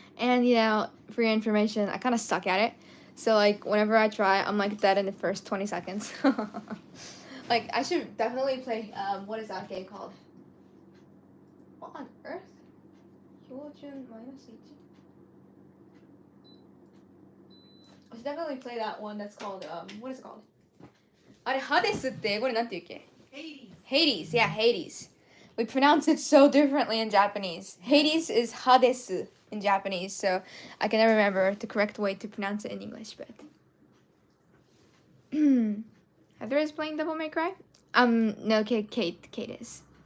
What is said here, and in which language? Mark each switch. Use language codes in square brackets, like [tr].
[en] And, for your information, I kind of suck at it. So, like, whenever I try, I'm, like, dead in the first 20 seconds. Like, I should definitely play, what is that game called? What on earth? Hyojun minus 1. I should definitely play that one that's called, what is it called? [ja] あれ、ハデスってこれなんて言うっけ? [en] Hades. Hades, yeah, Hades. We pronounce it so differently in Japanese. Hades is Hades in Japanese, so I can never remember the correct way to pronounce it in English, but... Heather is playing Devil May Cry? No, Kate is.